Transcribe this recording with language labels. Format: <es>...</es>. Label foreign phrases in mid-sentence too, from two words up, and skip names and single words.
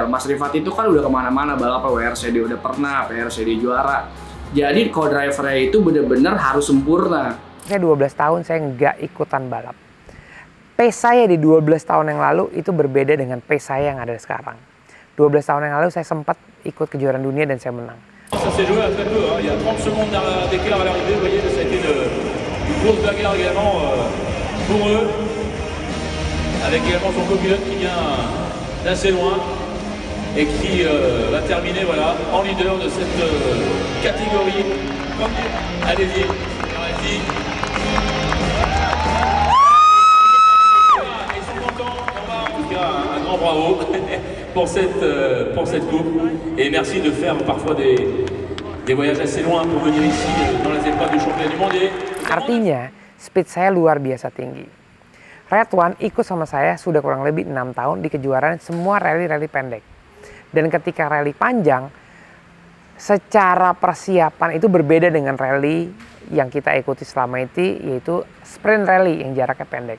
<id>Mas Rifat itu kan udah kemana-mana balap, WRCD udah pernah, PRCD juara. Jadi co-drivernya itu benar-benar harus sempurna. Saya 12 tahun saya nggak ikutan balap. Pace saya di 12 tahun yang lalu itu berbeda dengan pace saya yang ada sekarang. 12 tahun yang lalu saya sempat ikut kejuaraan dunia dan saya menang.</id> <fr>Ça s'est joué à très peu, hein. Il y a 30 secondes d'écart à l'arrivée, vous voyez, ça a été une grosse bagarre également pour eux, avec également son copilote qui vient d'assez loin et qui va terminer voilà, en leader de cette catégorie. Allez-y, allez-y. Ils sont contents, on va en tout cas un grand bravo. Pour cette coupe et merci de faire parfois des voyages assez loin pour venir ici dans les épreuves du championnat du monde.</fr> <id>Artinya, speed saya luar biasa tinggi. Ridwan ikut sama saya sudah kurang lebih 6 tahun di kejuaraan semua rally-rally pendek. Dan ketika rally panjang, secara persiapan itu berbeda dengan rally yang kita ikuti selama itu, yaitu sprint rally yang jaraknya pendek.</id>